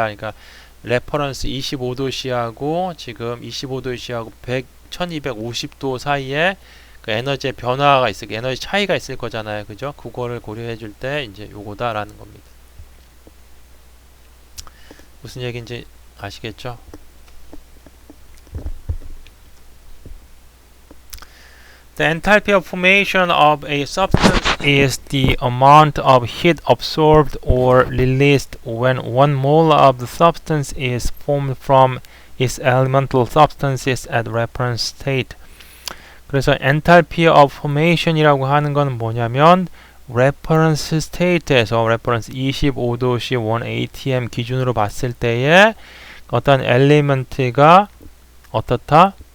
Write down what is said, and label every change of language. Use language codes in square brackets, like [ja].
[ko] 그러니까 레퍼런스 25도씨하고 지금 25도씨하고 1250도 사이에 그 에너지의 변화가 있을, 에너지 차이가 있을 거잖아요. 그죠? 그거를 고려해 줄 때 이제 요거다라는 겁니다. 무슨 얘기인지 아시겠죠? [en] The enthalpy of formation of a substance is the amount of heat absorbed or released when 1 mole of the substance is formed from its elemental substances at reference state. [ko] 그래서 enthalpy of formation이라고 하는 건 뭐냐면 reference state에서 reference 25도씨 1atm 기준으로 봤을 때에 어떤 element가 어떻다?